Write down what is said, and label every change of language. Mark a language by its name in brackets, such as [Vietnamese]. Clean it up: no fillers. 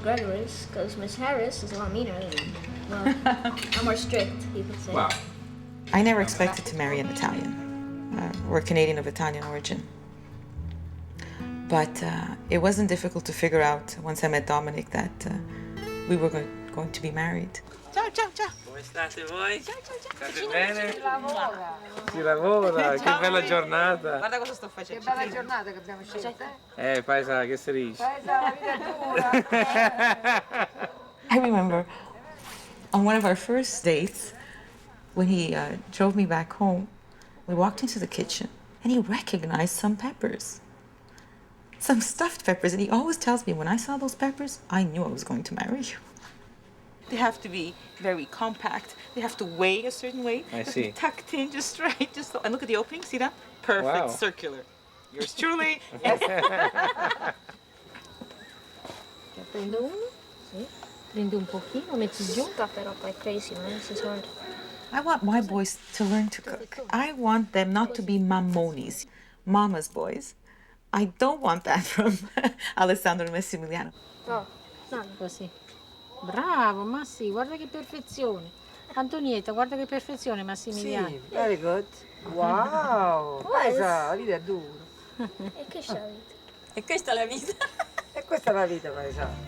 [English] Gregoris, because Miss Harris is a lot meaner and, well, I'm more strict, you could say. Wow. I never expected to marry an Italian or a Canadian of Italian origin. But it wasn't difficult to figure out once I met Dominic that we were going to be married. [Italian] Ciao, ciao, ciao. Come state voi? Ciao, ciao, ciao. State bene? Si lavora, che bella giornata. Guarda cosa sto facendo. Che bella giornata che abbiamo scelto. Paesa, che si dice? Paesa, la vita è dura. [English] I remember on one of our first dates, when he drove me back home, we walked into the kitchen and he recognized some peppers. Some stuffed peppers, and he always tells me, when I saw those peppers, I knew I was going to marry you. They have to be very compact. They have to weigh a certain way. I They have to see. be tucked in just right. And look at the opening, see that? Perfect, Wow. circular. Yours truly. [Italian] Prendo uno, sì. Prendi un pochino, metti giù. [English] Got that up like crazy, man. This is hard. I want my boys to learn to cook. I want them not to be mammonis, mama's boys. I don't want that from Alessandro and Massimiliano. Oh, no. [Italian] Così. Bravo, ma sì, guarda che perfezione. Antonietta, guarda che perfezione, Massimiliano. Sì, [English] very good. Wow, [Italian] Paesa, la vita è dura. E che c'è la vita? E questa è la vita. E questa è la vita, Paesa.